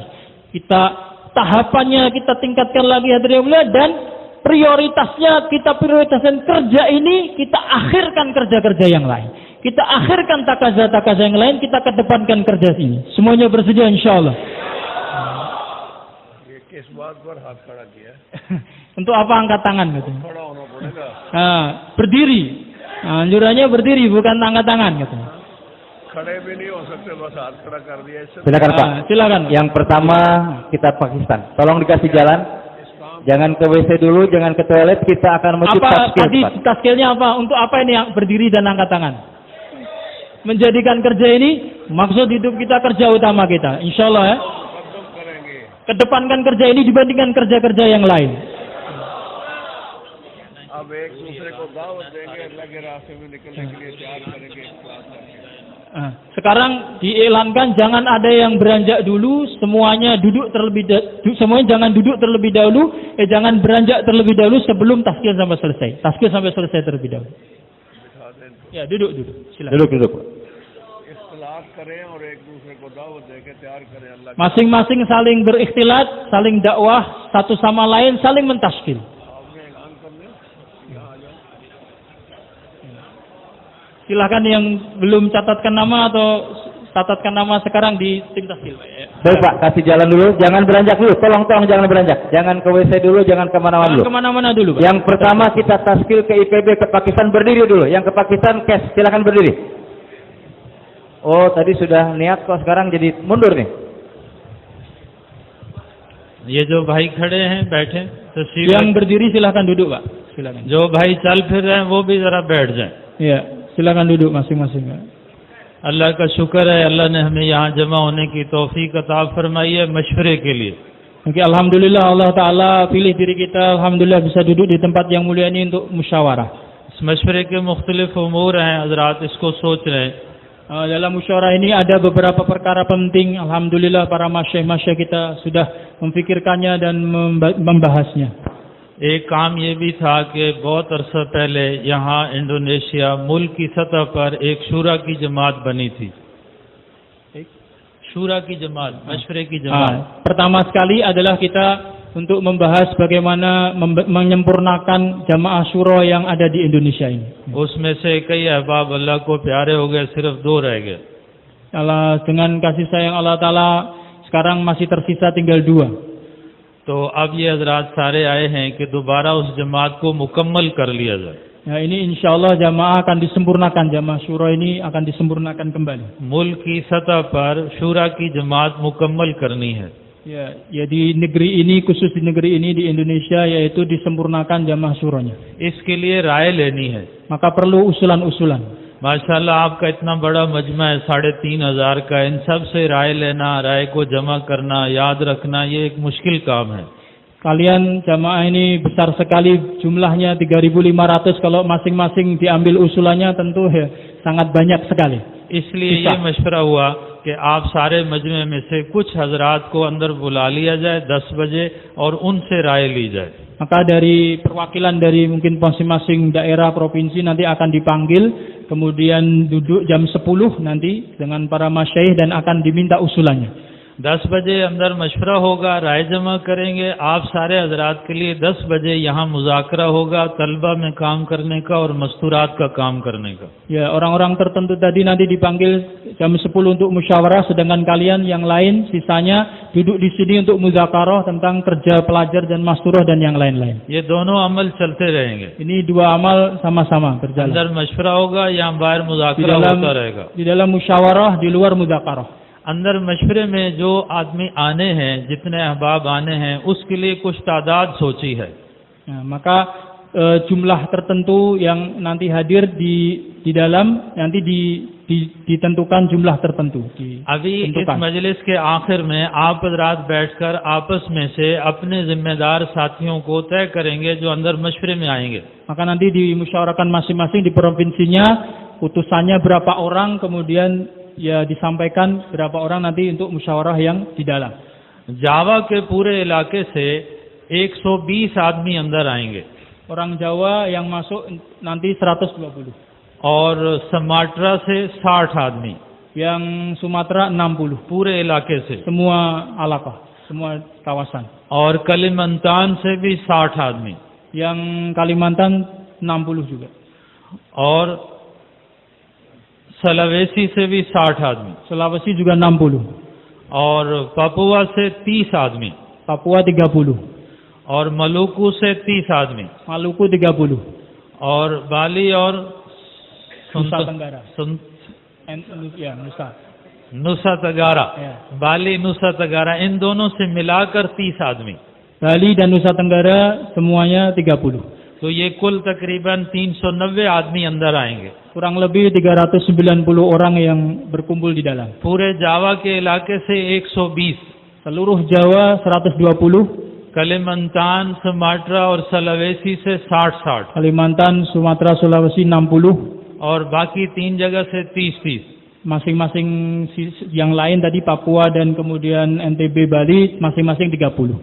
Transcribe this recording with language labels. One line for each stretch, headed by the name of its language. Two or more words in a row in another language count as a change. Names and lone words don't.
Indonesian: Kita tahapannya kita tingkatkan lagi hadirin yang mulia, dan prioritasnya kita prioritaskan kerja ini, kita akhirkan kerja-kerja yang lain. Kita akhirkan takaza-takaza yang lain, kita kedepankan kerja ini. Semuanya bersedia insyaallah.
Urdu: کس بات پر ہاتھ کھڑا کیا.
Indonesian: Untuk apa angkat tangan gitu? Berdiri. Anjurannya berdiri, bukan angkat tangan gitu. Silakan Pak. Silakan. Yang pertama kita Pakistan. Tolong dikasih jalan. Jangan ke WC dulu, jangan ke toilet. Kita akan menuju apa taskil. Tadi taskilnya apa? Untuk apa ini yang berdiri dan angkat tangan? Menjadikan kerja ini maksud hidup kita, kerja utama kita. Insyaallah ya. kedepankan kerja ini dibandingkan kerja-kerja yang lain.
Urdu: اب ایک دوسرے کو دعوت دیں گے، اللہ کے راستے میں نکلنے کے لیے تیار کریں گے.
Indonesian: Sekarang diiklankan jangan ada yang beranjak dulu, semuanya jangan duduk terlebih dahulu, jangan beranjak terlebih dahulu sebelum taskil sampai selesai. Taskil sampai selesai terlebih dahulu. Ya, duduk. Silakan. Duduk.
Urdu: اختلاف کریں اور ایک دوسرے کو دعوت دے کے تیار کریں اللہ کے.
Indonesian: Masing-masing saling berikhtilat, saling dakwah satu sama lain, saling mentaskil.
Urdu: آپ نے اعلان کرنا ہے، یہاں آ جاؤ.
Indonesian: Silakan yang belum catatkan nama atau catatkan nama sekarang di tim taskil. Baik Pak, kasih jalan dulu, jangan beranjak dulu, tolong jangan beranjak, jangan ke WC dulu, jangan kemana-mana dulu. Kemana-mana dulu, Pak. Yang pertama kita taskil ke IPB ke Pakistan berdiri dulu, yang ke Pakistan cash, silakan berdiri. Oh tadi sudah niat kok sekarang jadi mundur nih.
Urdu: یہ جو بھائی کھڑے ہیں بیٹھے تشریف
Indonesian: Yang berdiri silakan duduk, Pak. Silakan.
Urdu: جو بھائی چل پھر رہے ہیں وہ بھی ذرا بیٹھ جائیں.
Indonesian: Iya, silakan duduk masing-masing, Pak.
Urdu: اللہ کا شکر ہے، اللہ نے ہمیں یہاں جمع ہونے کی توفیق عطا فرمائی ہے مشورے کے لیے.
Indonesian: Oke, alhamdulillah Allah Ta'ala pilih diri kita, alhamdulillah bisa duduk di tempat yang mulia ini untuk musyawarah.
Urdu: اس مشورے کے مختلف امور ہیں، حضرات اس کو سوچ رہے ہیں.
Indonesian: Dalam musyawarah ini ada beberapa perkara penting, alhamdulillah para masyayikh kita sudah memfikirkannya dan membahasnya.
Urdu: ایک کام یہ بھی تھا کہ بہت عرصہ پہلے یہاں انڈونیشیا ملک کی سطح پر ایک شوریٰ کی جماعت بنی تھی. شوریٰ کی جماعت، مشورے کی جماعت.
Indonesian: Pertama sekali adalah kita untuk membahas bagaimana menyempurnakan jamaah syura yang ada di Indonesia ini.
Urdu: اس میں سے کئی احباب اللہ کو پیارے ہو گئے، صرف 2 رہ گئے.
Indonesian: Allah dengan kasih sayang Allah Ta'ala sekarang masih tersisa tinggal 2.
Urdu: تو اب یہ حضرات سارے آئے ہیں کہ دوبارہ اس جماعت کو مکمل کر لیا جائے.
Indonesian: Ya, ini
Arabic: insya Allah
Indonesian: jamaah akan disempurnakan, jamaah syura ini akan disempurnakan kembali.
Urdu: ملک کی سطح پر شوریٰ کی جماعت مکمل کرنی ہے.
Indonesian: Ya di negeri ini, khusus di negeri ini di Indonesia, yaitu disempurnakan jamaah syuranya.
Urdu: اس کے لیے رائے لینی ہے.
Indonesian: Maka perlu usulan-usulan.
Urdu: ماشاءاللہ آپ کا اتنا بڑا مجمع ہے 3,500 کا، ان سب سے رائے لینا، رائے کو جمع کرنا، یاد رکھنا، یہ ایک مشکل کام ہے.
Indonesian: Kalian jamaah ini besar sekali jumlahnya 3.500, kalau masing-masing diambil usulannya tentu ya, sangat banyak sekali.
Urdu: اس لیے یہ مشورہ ہوا کہ آپ سارے مجمعے میں سے کچھ حضرات کو اندر بلا لیا جائے 10 بجے اور ان سے رائے لی جائے.
Indonesian: Maka dari perwakilan dari mungkin masing-masing daerah provinsi nanti akan dipanggil, kemudian duduk jam 10 nanti dengan para masyayikh dan akan diminta usulannya.
Urdu: 10 بجے اندر مشورہ ہوگا، رائے جمع کریں گے. آپ سارے حضرات کے لیے 10 بجے یہاں مذاکرہ ہوگا، طلبہ میں کام کرنے کا اور مستورات کا کام کرنے کا.
Indonesian: Ya, orang-orang tertentu tadi nanti dipanggil jam 10 untuk musyawarah, sedangkan kalian yang lain sisanya duduk di sini untuk muzakarah tentang kerja pelajar dan masturah dan yang lain-lain.
Urdu: یہ دونوں عمل چلتے رہیں گے.
Indonesian: Ini 2 amal sama-sama berjalan.
Urdu: اندر مشورہ ہوگا، یہاں باہر مذاکرہ ہوتا رہے گا.
Indonesian: Di dalam musyawarah, di luar muzakarah.
Urdu: اندر مشورے میں جو آدمی آنے ہیں، جتنے احباب آنے ہیں، اس کے لیے کچھ تعداد سوچی ہے.
Indonesian: Nah, maka jumlah tertentu yang nanti hadir di dalam nanti ditentukan jumlah tertentu.
Urdu: ابھی اس مجلس کے آخر میں آپ حضرات بیٹھ کر آپس میں سے اپنے ذمہ دار ساتھیوں کو طے کریں گے جو اندر مشورے میں آئیں گے.
Indonesian: Maka nanti dimusyawarahkan masing-masing di provinsinya utusannya berapa orang, kemudian ya disampaikan berapa orang nanti untuk musyawarah yang di dalam.
Urdu: جاوا کے پورے علاقے سے 120 آدمی اندر آئیں گے.
Indonesian: Orang Jawa yang masuk nanti 120.
Urdu: اور سماٹرا سے 60 آدمی.
Indonesian: Yang Sumatera 60.
Urdu: پورے علاقے سے.
Indonesian: Semua alaqah, semua kawasan.
Urdu: اور کلیمانتان سے بھی 60 آدمی.
Indonesian: Yang Kalimantan 60 juga.
Urdu: اور سلاویسی سے بھی 60 آدمی.
Indonesian: Sulawesi juga 60.
Urdu: اور پاپوا سے 30 آدمی.
Indonesian: Papua 30.
Urdu: اور ملوکو سے 30 آدمی.
Indonesian: Maluku 30.
Urdu: اور بالی اور Nusa Tenggara. या Nusa. नुसा तगारा,
Indonesian: Ya.
Urdu: بالی نسا تگارا، ان دونوں سے ملا کر 30 آدمی.
Indonesian: Bali dan Nusa Tenggara semuanya 30.
Urdu: تو یہ کل تقریباً 390 آدمی اندر آئیں گے.
Indonesian: Kurang lebih 390 orang yang berkumpul di dalam.
Urdu: پورے جاوا کے علاقے سے 120.
Indonesian: Seluruh Jawa 120,
Urdu: کلیمانتان، سماترا اور سلاویسی سے 60-60
Indonesian: Kalimantan, Sumatera, Sulawesi 60,
Urdu: اور باقی 3 جگہ سے 30-30.
Indonesian: masing-masing yang lain tadi Papua dan kemudian NTB, Bali masing-masing 30.